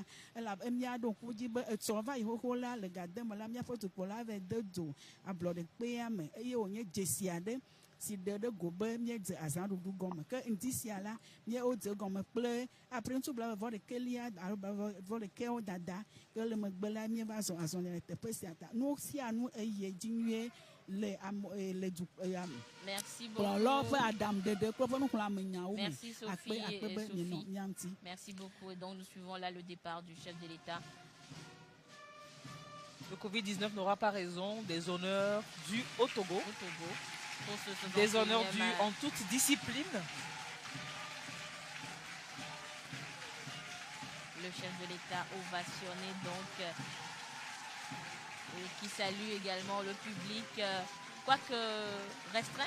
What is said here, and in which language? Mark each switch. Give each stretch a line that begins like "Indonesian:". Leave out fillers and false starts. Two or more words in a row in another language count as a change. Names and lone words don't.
Ewe: elabe míaɖo ŋku dzi be etsɔ va yi xoxo la le gademe la míaƒe dukplɔla va de dzo ablɔɖekpea me eye wònye dzesi aɖe si ɖe ɖe go be míedze azãɖuɖu gɔme ke ŋdi sia la míewodze gɔme kple aprintu blaeve-vɔ-ɖekelia alo blaeve-vɔ-ɖekewo dada ke le megbe la míeva zɔ azɔli le teƒe sia ta nu sia nu eye dzi nyuie le kplɔlawo ƒe aɖaŋuɖeɖe kple ƒe nuxlẽamenyawo me akpe be mienɔ mía ŋuti.
French: Merci beaucoup. Et donc nous suivons là le départ du chef de l'État. Le Covid-19 n'aura pas raison des honneurs dus au Togo. Des honneurs dus en toute discipline. Le chef de l'État ovationné donc et qui salue également le public, quoique restreint.